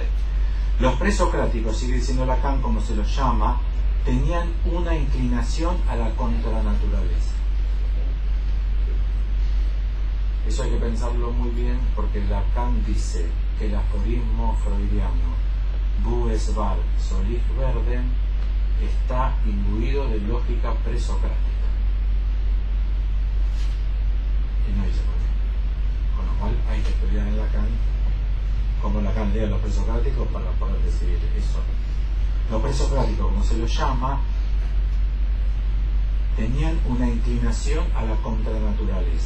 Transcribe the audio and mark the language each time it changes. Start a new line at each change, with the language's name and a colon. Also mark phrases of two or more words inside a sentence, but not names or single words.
Spanish: Los presocráticos, sigue diciendo Lacan como se los llama, tenían una inclinación a la contranaturaleza. Eso hay que pensarlo muy bien, porque Lacan dice que el aforismo freudiano
German: "Wo es wahr, soll ich werden"
Spanish: está imbuido de lógica presocrática. Y no dice por qué. Con lo cual hay que estudiar en Lacan como Lacan lee a los presocráticos para poder decidir eso. Los presocráticos, como se los llama, tenían una inclinación a la contranaturaleza.